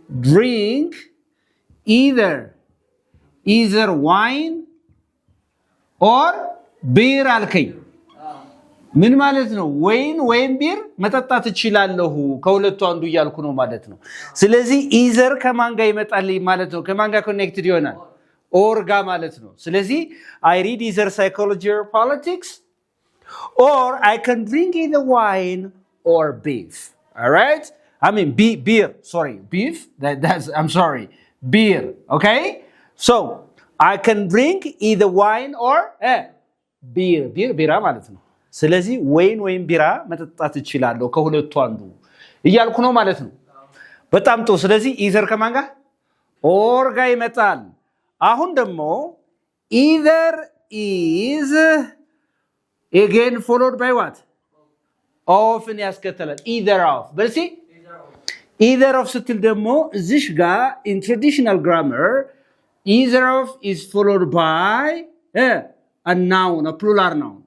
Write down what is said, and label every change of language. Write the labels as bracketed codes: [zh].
[en] drink either wine or beer አልከኝ። [am] ምን ማለት ነው? ወይን ወይም ቢር መጠጣት እችላለሁ ከሁለቱ አንዱ እያልኩ ነው ማለት ነው። ስለዚህ either ከማን ጋር ይመጣል ማለት ነው? ከማን ጋር ኮኔክትድ ይሆናል? [en] or [am] ጋር ማለት ነው። ስለዚህ [en] I read either psychology or politics or I can drink either wine or beef. All right? I mean beer, sorry. Beef? I'm sorry. Beer, okay? So, I can drink either wine or beer. [am] ቢራ ማለት ነው። ስለዚህ ወይን ወይም ቢራ መጠጣት እችላለሁ ከሁለቱ አንዱ እያልኩ ነው ማለት ነው። በጣም ጥሩ። ስለዚህ either ከማን ጋር? [en] or [am] ጋር ይመጣል። አሁን ደግሞ [en] either is again followed by what? of [am] ያስከተላል። [en] either of በልሲ either of [am] ስትል ደግሞ እዚሽ ጋር [en] in traditional grammar either of is followed by a noun, a plural noun.